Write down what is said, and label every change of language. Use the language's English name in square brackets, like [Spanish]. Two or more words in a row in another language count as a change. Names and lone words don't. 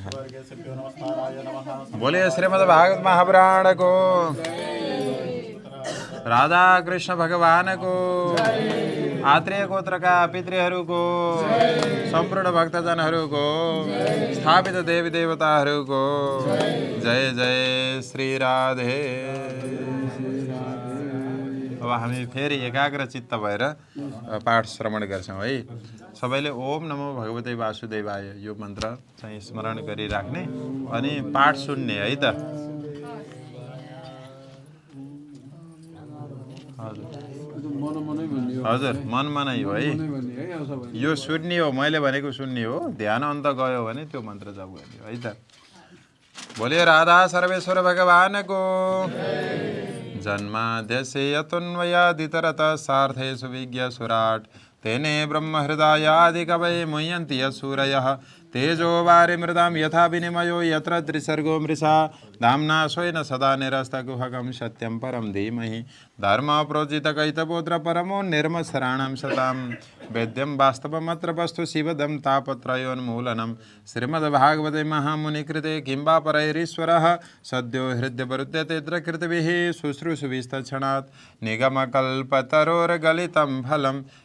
[Nepali] बोले श्रीमद् भागवत महापुराणको, राधा कृष्ण भगवानको, आत्रेय गोत्रका पितृहरूको, सम्पूर्ण भक्तजनहरूको, स्थापित देवी देवताहरूको जय जय श्री राधे। अब हामी फेरि एकाग्र चित्त भएर पाठ श्रवण गर्छौँ है। सबैले ओम नमो भगवते वासुदेवाय यो मन्त्र चाहिँ स्मरण गरिराख्ने अनि पाठ सुन्ने है त। हजुर मनमा नै हो है, यो सुन्ने हो, मैले भनेको सुन्ने हो। ध्यान अन्त गयो भने त्यो मन्त्र जप गर्ने हो है त। बोले राधा सर्वेश्वर भगवानको [Sanskrit] जन्माद्यस्य यतोन्वयादितरतः सार्थेषु विज्ञ सुराट तेने ब्रह्महृदयादि कवये मुह्यन्ति यत्सूरयः तेजो वारिमृदां यथा विनिमयो यत्र त्रिसर्गो मृषा धाम्ना स्वेन सदा निरस्तकुहकं सत्यं परं धीमहि धर्मप्रोजितकैतवोऽत्र परमो निर्मत्सराणां सतां वेद्यं वास्तवमत्र वस्तु शिवदं तापत्रयोन्मूलनं श्रीमद्भागवते महामुनिकृते किं वा परैरीश्वरः सद्यो हृद्यवरुध्यतेऽत्र कृतभिः शुश्रूषुभिस्तत्क्षणात् निगमकल्पतरोर्गलितं फलं